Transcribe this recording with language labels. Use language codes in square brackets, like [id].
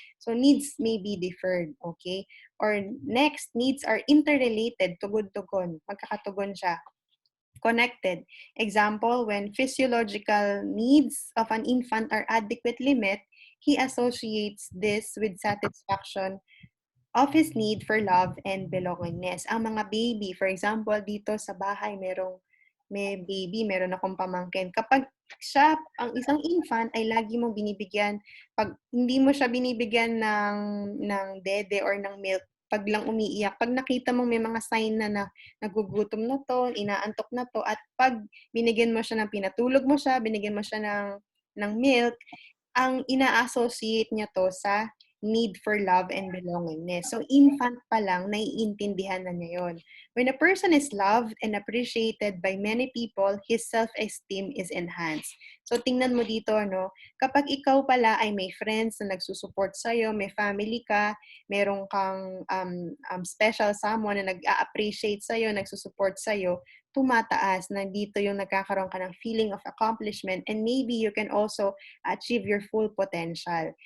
[en] So, needs may be deferred, okay? Or next, needs are interrelated, [tl] tugod-tugon, magkakatugon siya. [en] Connected. Example, when physiological needs of an infant are adequately met, he associates this with satisfaction of his need for love and belongingness. [tl] Ang mga baby, for example, dito sa bahay, may baby, meron akong pamangkin. Kapag siya, ang isang infant, ay lagi mong binibigyan, pag hindi mo siya binibigyan ng dede or ng milk, pag lang umiiyak, pag nakita mong may mga sign na nagugutom na to, inaantok na to, at pag binigyan mo siya ng pinatulog mo siya, binigyan mo siya ng milk, ang ina-associate niya to sa need for love and belongingness. So, infant pa lang, naiintindihan na niya yun. [en] When a person is loved and appreciated by many people, his self-esteem is enhanced. [tl] So, tingnan mo dito, no? Kapag ikaw pala ay may friends na nagsusupport sa'yo, may family ka, meron kang special someone na nag-a-appreciate sa'yo, nagsusupport sa'yo, tumataas na dito yung nagkakaroon ka ng feeling of accomplishment, [en] and maybe you can also achieve your full potential.